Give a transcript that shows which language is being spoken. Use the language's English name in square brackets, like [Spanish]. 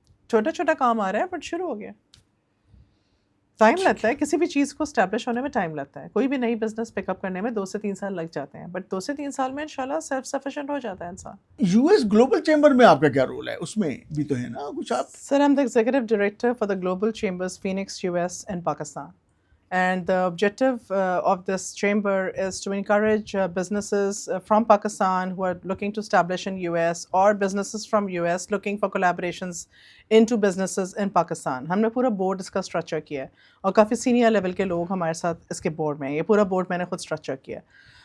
[Urdu] چھوٹا چھوٹا کام آ رہا ہے, بٹ شروع ہو گیا. ٹائم لگتا ہے کسی بھی چیز کو اسٹیبلش ہونے میں, ٹائم لگتا ہے. کوئی بھی نئی بزنس پک اپ کرنے میں 2 سے 3 سال لگ جاتے ہیں, بٹ 2 سے 3 سال میں انشاءاللہ سیلف سفیشینٹ ہو جاتا ہے انسان. US گلوبل چیمبر میں آپ کا کیا رول ہے؟ اس میں بھی تو ہے نا کچھ آپ. [English] Sir, I am the executive director for the global chambers Phoenix US and Pakistan. And the objective of this chamber is to encourage businesses from Pakistan who are looking to establish in US, or businesses from US looking for collaborations into businesses in Pakistan. [Urdu] ہم نے پورا board اس کا structure کیا ہے, اور کافی senior level کے لوگ ہمارے ساتھ اس کے بورڈ میں ہیں. یہ پورا بورڈ میں نے خود اسٹرکچر کیا ہے.